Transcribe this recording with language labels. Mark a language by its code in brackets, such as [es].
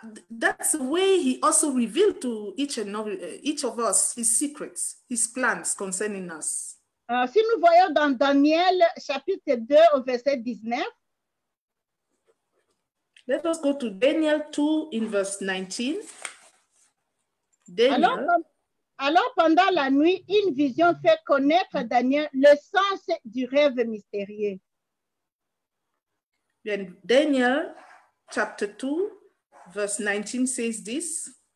[en] That's the way he also revealed to each of us his secrets, his plans concerning us. [fr] Si nous voyons dans Daniel chapitre 2 au verset 19. [en] Let us go to Daniel 2 in verse 19. Daniel. [fr] Alors, pendant la nuit, une vision fait connaître à Daniel le sens du rêve mystérieux. [en] Then Daniel chapter 2 verse 19 says this.